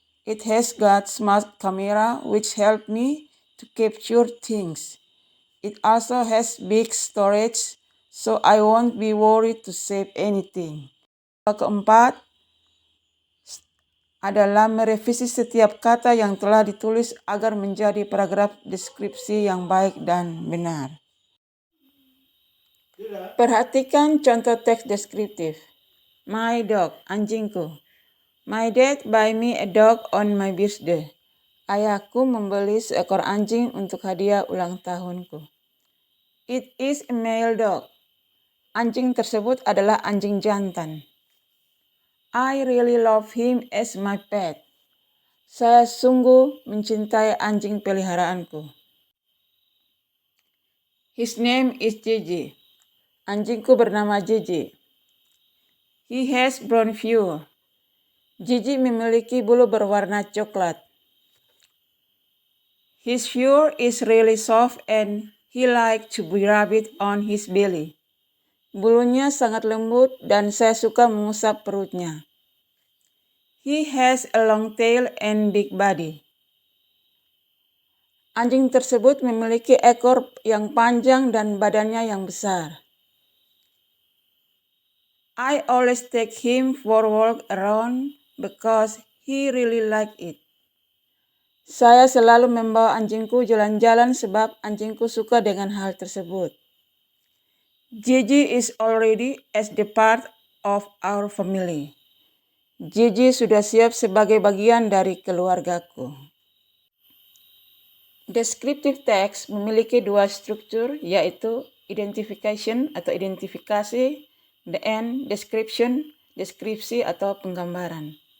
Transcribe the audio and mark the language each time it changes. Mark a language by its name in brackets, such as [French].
[English] It has got smart camera which help me to capture things. It also has big storage, so I won't be worried to save anything. [Indonesian] Keempat adalah merevisi setiap kata yang telah ditulis agar menjadi paragraf deskripsi yang baik dan benar. Perhatikan contoh teks deskriptif. [English] My dog, [Indonesian] anjingku. [English] My dad buy me a dog on my birthday. [Indonesian] Ayahku membeli seekor anjing untuk hadiah ulang tahunku. [English] It is a male dog. [Indonesian] Anjing tersebut adalah anjing jantan. [English] I really love him as my pet. [Indonesian] Saya sungguh mencintai anjing peliharaanku. [English] His name is Gigi. [Indonesian] Anjingku bernama Gigi. [English] He has brown fur. [Indonesian] Gigi memiliki bulu berwarna coklat. [English] His fur is really soft and he likes to be rubbed on his belly. [Indonesian] Bulunya sangat lembut dan saya suka mengusap perutnya. [English] He has a long tail and big body. [Indonesian] Anjing tersebut memiliki ekor yang panjang dan badannya yang besar. [English] I always take him for a walk around because he really likes it. [Indonesian] Saya selalu membawa anjingku jalan-jalan sebab anjingku suka dengan hal tersebut. [English] Gigi is already as the part of our family. [Indonesian] Gigi sudah siap sebagai bagian dari keluargaku. Descriptive text memiliki dua struktur, yaitu identification atau identifikasi, dan description, deskripsi atau penggambaran.